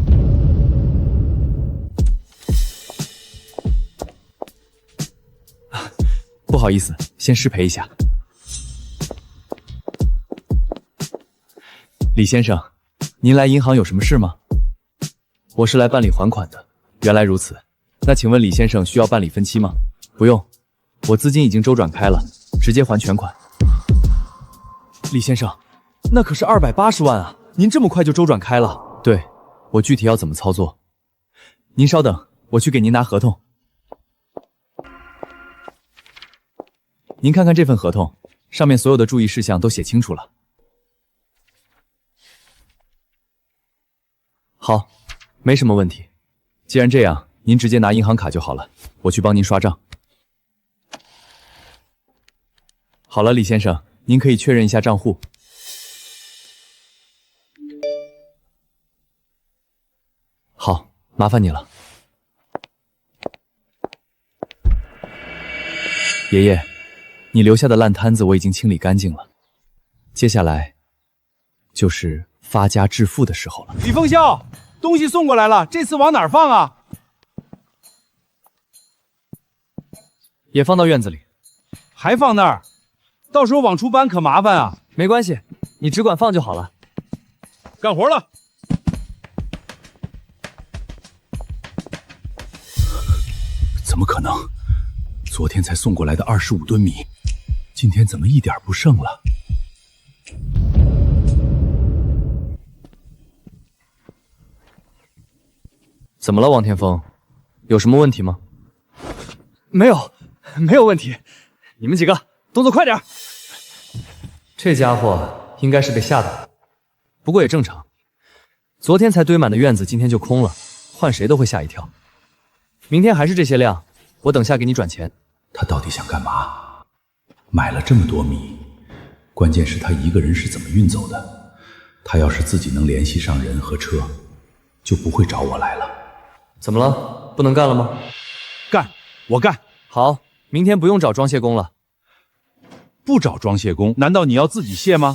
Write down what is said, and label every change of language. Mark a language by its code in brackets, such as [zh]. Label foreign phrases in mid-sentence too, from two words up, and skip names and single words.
[zh] 不好意思，先失陪一下。李先生，您來銀行有什麼事嗎？我是來辦理還款的。原來如此，那請問李先生需要辦理分期嗎？不用，我資金已經周轉開了，直接還全款。李先生，那可是280萬啊！您這麼快就周轉開了？對，我具體要怎麼操作？您稍等，我去給您拿合同。您看看這份合同，上面所有的注意事項都寫清楚了。好，沒什麼問題。既然這樣，您直接拿銀行卡就好了，我去幫您刷賬。好了，李先生，您可以確認一下賬戶。好，麻煩你了。爺爺，你留下的爛攤子我已經清理乾淨了，接下來就是發家致富的時候了。李鳳蕭，東西送過來了，這次往哪兒放啊？也放到院子裡。還放那兒？到時候往出搬可麻煩啊。沒關係，你只管放就好了。幹活了。怎麼可能？昨天才送過來的25噸米，今天怎麼一點不剩了？怎麼了，王天風？有什麼問題嗎？没有問題。你們幾個動作快點。這家伙應該是被嚇到，不過也正常。昨天才堆滿的院子，今天就空了，換誰都會嚇一跳。明天還是這些量，我等下給你轉錢。他到底想幹嘛？買了這麼多米，關鍵是他一個人是怎麼運走的？他要是自己能聯繫上人和車，就不會找我來了。怎麼了？不能幹了嗎？幹，我幹。好，明天不用找裝卸工了。不找裝卸工，難道你要自己卸嗎？